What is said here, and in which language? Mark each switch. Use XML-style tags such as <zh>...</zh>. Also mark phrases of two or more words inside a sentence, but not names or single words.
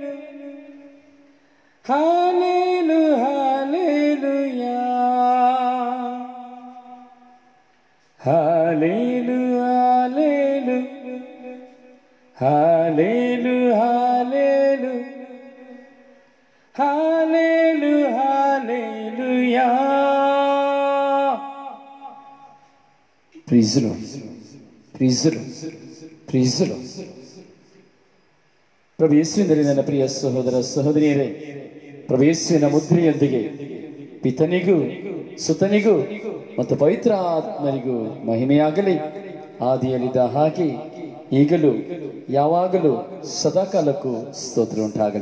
<kn>ಹಾಲೇಲು ಹಾಲೇಲುಯಾ, ಹಾಲೇಲು ಹಾಲೇಲು ಹಾಲೇಲು ಹಾಲೇಲು ಹಾಲೇಲು ಹಾಲೇಲುಯಾ. ಪ್ರೀಸಲು ಪ್ರೀಸಲು ಪ್ರೀಸಲು. ಪ್ರಭು ಯೇಸುವಿನಲ್ಲಿ ನನ್ನ ಪ್ರಿಯ ಸಹೋದರ ಸಹೋದರಿಯರೇ, ಪ್ರಭು ಯೇಸುವಿನ ಮುದ್ರೆಯೊಂದಿಗೆ ಪಿತನಿಗೂ ಸುತನಿಗೂ ಮತ್ತು ಪವಿತ್ರ ಆತ್ಮರಿಗೂ ಮಹಿಮೆಯಾಗಲಿ. ಆದಿಯಲ್ಲಿದ್ದ ಹಾಗೆ ಈಗಲೂ ಯಾವಾಗಲೂ ಸದಾಕಾಲಕ್ಕೂ ಸ್ತೋತ್ರ ಉಂಟಾಗಲಿ.</kn>